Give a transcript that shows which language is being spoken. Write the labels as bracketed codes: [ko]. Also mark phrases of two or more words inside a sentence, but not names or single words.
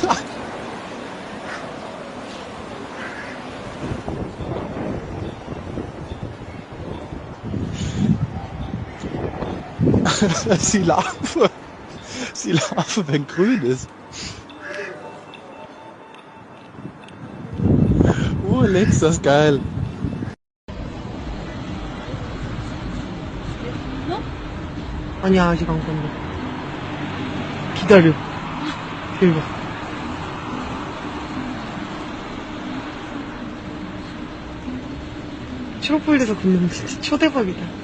[de] Das ist die Larve. Das ist die Larve, wenn grün ist. Oh, Lex, das ist geil. [ko] 아니야, 아직 안 건데. 기다려. 대박. 초록불에서 걷는 거 진짜 초대박이다.